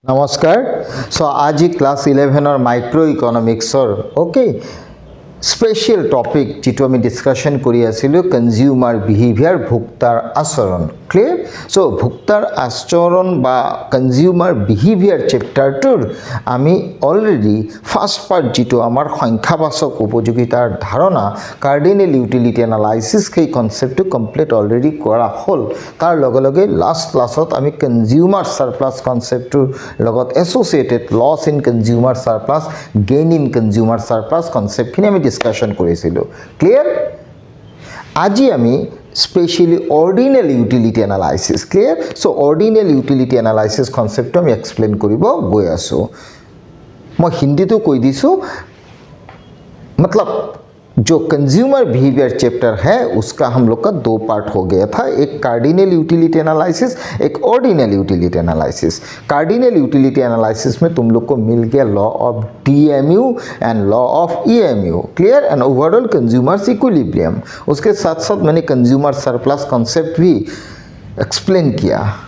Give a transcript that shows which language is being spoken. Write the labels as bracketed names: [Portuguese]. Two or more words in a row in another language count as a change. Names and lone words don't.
[Assamese] নমস্কাৰ so আজি [English] class 11 micro economicsৰ okay special topic [Assamese] যি আমি [English] discussion consumer behaviour [Assamese] ভোক্তাৰ আচৰণ [English] clear so [Assamese] ভোক্তাৰ আচৰণ বা [English] consumer behaviour chapterটোৰ [Assamese] আমি [English] already first part [Assamese] যি আমাৰ সংখ্যাবাচক উপযোগিতাৰ ধাৰণা [English] cardinal utility analysis [Assamese] সেই [English] concept complete already [Assamese] কৰা হ'ল তাৰ লগে লগে [English] last classত [Assamese] আমি [English] consumer surplus conceptটোৰ [Assamese] লগত [English] associated loss in consumer surplus gain in consumer surplus conceptখিনি [Assamese] আমি discussion কৰিছিলো clear আজি আমি [English] specially ordinal utility analysis clear so ordinal utility analysis concept [Assamese] আমি explain কৰিব গৈ আছো মই হিন্দীত কৈ দিছো [Hindi] मतलब जो [English] consumer behaviour chapter [Hindi] है उसका हम लोग का दो पार्ट हो गया था एक [English] cardinal utility analysis [Hindi] एक [English] ordinal utility analysis cardinal utility analysis [Hindi] में तुम लोग को मिल गया [English] law of DMU and law of EMU clear and overall consumer's equilibrium [Hindi] उसके साथ साथ मैंने [English] consumer surplus concept [Hindi] भी एक्सप्लेन किया